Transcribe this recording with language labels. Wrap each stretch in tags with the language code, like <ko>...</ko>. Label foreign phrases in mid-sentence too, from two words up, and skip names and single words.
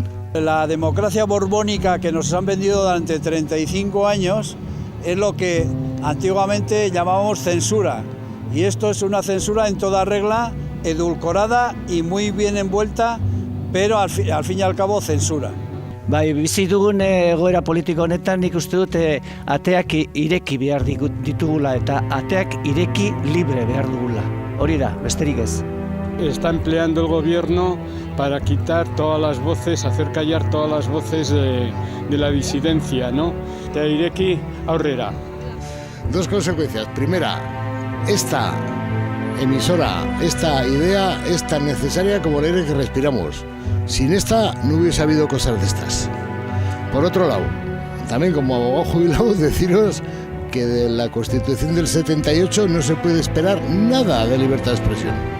<es>La democracia borbónica que nos han vendido durante 35 años es lo que antiguamente llamábamos censura. Y esto es una censura en toda regla, edulcorada y muy bien envuelta, pero al fin y al cabo censura.</es> <eu>Bai, bizi dugun egoera politiko honetan nik uste dut ateak ireki behar ditugula eta ateak ireki libre behar dugula. Hori da, besterik ez.</eu> <es>Está empleando el gobierno para quitar todas las voces, hacer callar todas las voces de la disidencia, ¿no?</es> <eu>Atea ireki aurrera.</eu> <es>2 consecuencias. Primera, esta emisora, esta idea es tan necesaria como el aire que respiramos. Sin esta no hubiese habido cosas de estas. Por otro lado, también como abogado jubilado, deciros que de la Constitución del 78 no se puede esperar nada de libertad de expresión.</es>